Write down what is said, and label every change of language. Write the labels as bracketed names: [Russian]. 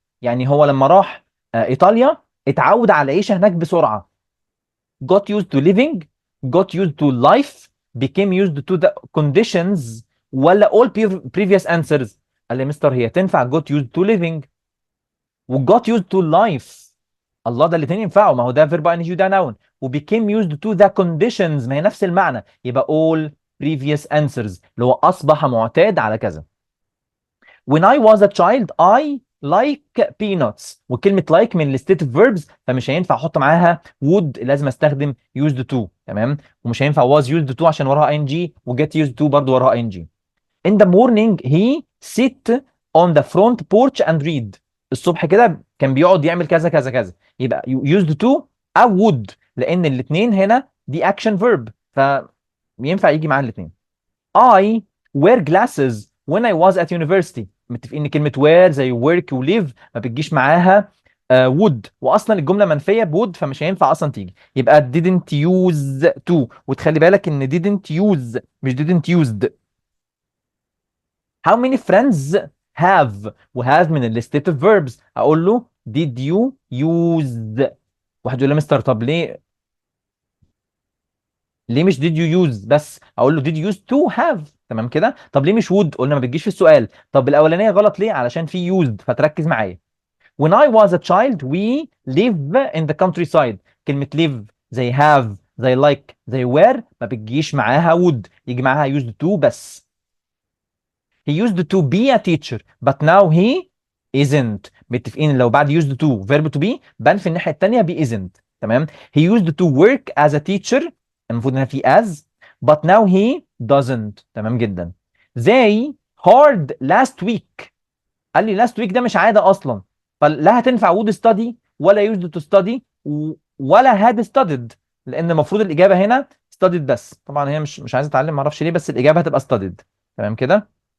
[Arabic] يعني هو لما راح ايطاليا اتعود على العيشه هناك بسرعه. [English] got used to living، got used to life، became used to the conditions، ولا all previous answers؟ [Arabic] قال لي مستر هي تنفع [English] got used to living و got used to life. [Arabic] الله، ده الاثنين ينفعوا، ما هو ده verb ing وده noun. و became used to the conditions، ما هي نفس المعنى، يبقى all previous answers اللي هو أصبح معتاد على كذا. [English] When I was a child I like peanuts. [Arabic] وكلمة like من الستيتيف verbs، فمش هينفع احط معاها would، لازم استخدم used to. تمام. ومش هينفع was used to عشان وراها ing، و get used to برضو وراها ing. [English] In the morning he sit on the front porch and read. [Arabic] الصبح كده كان بيقعد يعمل كذا كذا كذا، يبقى used to او would، لان الاثنين هنا دي action verb، فينفع يجي معاها الاثنين. [English] I wear glasses when I was at university. [Arabic] متفقين ان كلمه wear زي work و live ما بتجيش معاها would، واصلا الجمله منفيه بwould فمش هينفع اصلا تيجي، يبقى didn't use to. وتخلي بالك ان didn't use مش didn't used. How many friends have، وهاف من الستيتيف verbs، اقول له did you use. واحد يقول لي مستر طب ليه مش did you use بس؟ اقول له [English] did you use to have. [Arabic] تمام كده. طب ليه مش would؟ قلنا ما بتجيش في السؤال. طب الاولانيه غلط ليه؟ علشان في used، فتركز معايا. [English] when I was a child we live in the countryside. [Arabic] كلمه live زي have زي like زي where ما بتجيش معاها would، يجي معاها used to بس. [English] he used to be a teacher but now he isn't. [Arabic] متفقين لو بعد used to verb to be بان في الناحيه الثانيه be isn't. تمام. [English] he used to work as a teacher، المفروض هنا في as، but now he doesn't. تمام جدا. they hard last week. [Arabic] قال لي last week ده مش عاده اصلا، فلا هتنفع would study ولا used to study ولا had studied، لان المفروض الاجابه هنا studied بس. طبعا هي مش عايزه اتعلم، معرفش ليه، بس الاجابه هتبقى studied. تمام كده.